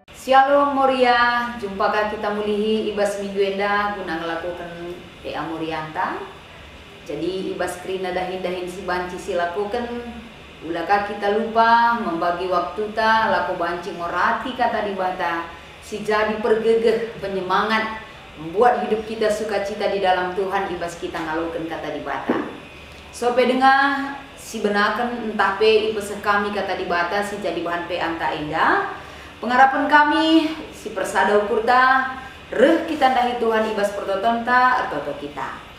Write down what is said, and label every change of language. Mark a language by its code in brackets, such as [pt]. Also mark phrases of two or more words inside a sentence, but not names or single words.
[btx] Shalom Moria, jumpakah kita mulihi ibas minggu enda guna ngelakukan PA Morianta. Jadi ibas kerina dahin-dahin si banci si lakukan. Ulakah kita lupa [id] membagi waktu [btx] ta laku banci morati kata di bata. Si jadi pergegeh [id] penyemangat membuat hidup kita sukacita di dalam Tuhan [btx] ibas kita ngalukan kata di bata. Sope dengar si benakan entah pe ibas kami kata di bata si jadi bahan PA anta enda. Pengharapan kami si persada ukur ta reh kita ndahi Tuhan ibas pertoton ta artoto kita.